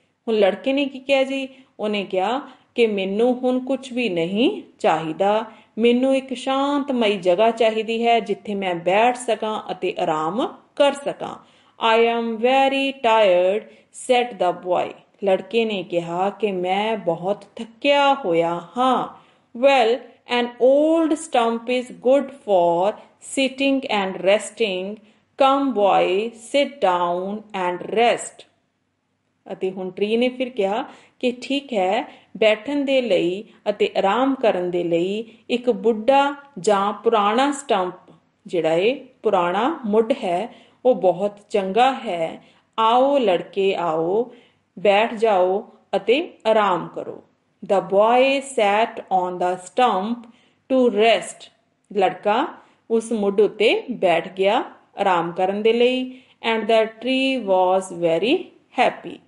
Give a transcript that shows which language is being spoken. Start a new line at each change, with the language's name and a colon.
Punjabi: ਹੁਣ ਲੜਕੇ ਨੇ ਕੀ ਕਿਹਾ ਜੀ? ਉਹਨੇ ਕਿਹਾ ਕਿ ਮੈਨੂੰ ਹੁਣ ਕੁਝ ਵੀ ਨਹੀਂ ਚਾਹੀਦਾ, ਮੈਨੂੰ ਇੱਕ ਸ਼ਾਂਤਮਈ ਜਗ੍ਹਾ ਚਾਹੀਦੀ ਹੈ ਜਿੱਥੇ ਮੈਂ ਬੈਠ ਸਕਾਂ ਅਤੇ ਆਰਾਮ ਕਰ ਸਕਾਂ।
English: I am very tired, said the boy।
Punjabi: ਲੜਕੇ ਨੇ ਕਿਹਾ ਕਿ ਮੈਂ ਬਹੁਤ ਥੱਕਿਆ ਹੋਇਆ ਹਾਂ।
English: Well, an old stump is good for sitting and resting। Come boy, sit down and rest।
Punjabi: ਅਤੇ ਹੁਣ ਟਰੀ ਨੇ ਫਿਰ ਕਿਹਾ ਕਿ ਠੀਕ ਹੈ, ਬੈਠਣ ਦੇ ਲਈ ਅਤੇ ਆਰਾਮ ਕਰਨ ਦੇ ਲਈ ਇੱਕ ਬੁੱਢਾ ਜਾਂ ਪੁਰਾਣਾ ਸਟੰਪ, ਜਿਹੜਾ ਇਹ ਪੁਰਾਣਾ ਮੁੱਢ ਹੈ, ਉਹ ਬਹੁਤ ਚੰਗਾ ਹੈ। ਆਓ ਲੜਕੇ ਆਓ, ਬੈਠ ਜਾਓ ਅਤੇ ਆਰਾਮ ਕਰੋ।
English: The boy sat on the stump to rest।
Punjabi: ਲੜਕਾ ਉਸ ਮੁੱਢ ਉੱਤੇ ਬੈਠ ਗਿਆ ਆਰਾਮ ਕਰਨ ਦੇ ਲਈ।
English: And the tree was very happy।